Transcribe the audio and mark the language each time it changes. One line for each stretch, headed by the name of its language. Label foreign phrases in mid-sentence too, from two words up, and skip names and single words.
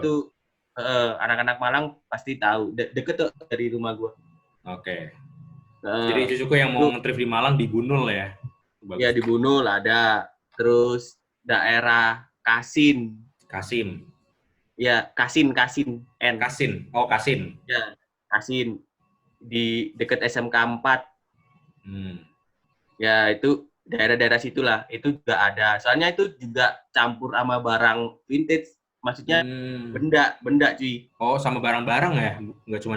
Indonesian: itu anak-anak Malang pasti tahu. Deket tuh dari rumah gua. Oke. Jadi cucuku yang mau nge-trip di Malang di Bunul ya. Bagus. Ya, di Bunul ada. Terus daerah Kasin. Ya, Kasin. N. Kasin. Oh, Kasin. Ya, Kasin. Di dekat SMK 4. Ya, itu daerah-daerah situlah. Itu juga ada. Soalnya itu juga campur sama barang vintage. Maksudnya benda cuy. Oh, sama barang-barang ya? Nggak cuman...